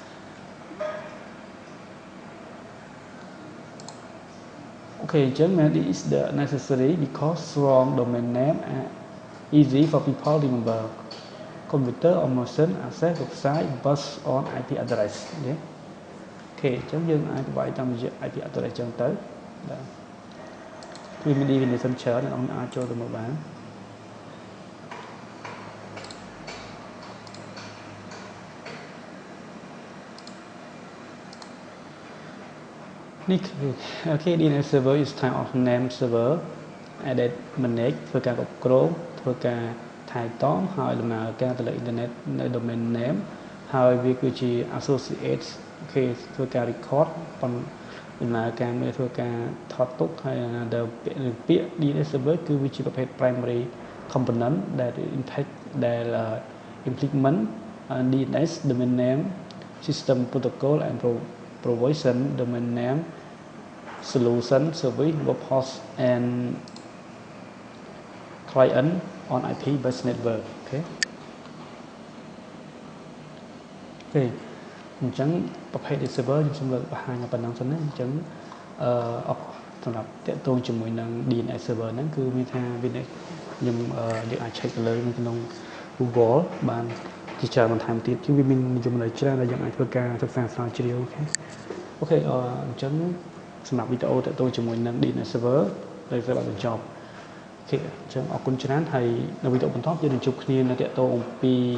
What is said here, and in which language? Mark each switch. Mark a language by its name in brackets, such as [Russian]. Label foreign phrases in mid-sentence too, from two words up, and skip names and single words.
[Khmer] អូខេអញ្ចឹង [English] this is the necessary because strong domain name are easy for people to remember computer or machine access website based on IP address [Khmer] អូខេអញ្ចឹងយើងអាចវាយតាមរយៈ [English] IP address [Khmer] អញ្ចឹងទៅបាទវាមាន definition ច្រើនអ្នកនរអាចចូលទៅមើលបាន នេះអូខេ [English] DNS server is type of name server edit manage [Khmer] ធ្វើការគ្រប់គ្រងធ្វើ ការថែទាំហើយដំណើរការទៅលើអ៊ីនធឺណិតនៅ domain name ហើយវាគឺជា associate អូខេធ្វើការ record ដំណើរការមួយធ្វើការថតទុកហើយដែលពាក្យ [English] DNS server [Khmer] គឺវាជាប្រភេទ [English] primary component [Khmer] ដែល [English] implement DNS domain name system protocol and provision domain name solution service web host and client on IP based network [Khmer] អូខេអញ្ចឹងប្រភេទ server ខ្ញុំសូមលើកបង្ហាញប៉ុណ្ណឹងសិនណាអញ្ចឹងសម្រាប់តាក់ទងជាមួយនឹង [English] DNS server [Khmer] ហ្នឹងគឺមានថា វាខ្ញុំយើងអាច check ទៅលើនៅក្នុង Google បានជាច្រើនបន្ថែមទៀតគឺវាមាននិយមន័យច្រើនដែលយើងអាចធ្វើការសិក្សាស្រាវជ្រាវអូខេអញ្ចឹងសម្រាប់វីដេអូតាក់ទងជាមួយនឹង [English] DNS server [Khmer] ដែលត្រូវបានបញ្ចប់អូខេអញ្ចឹងអរគុណច្រើនហើយនៅវីដេអូបន្តយើងនឹងជួបគ្នានៅតាក់ទងអំពី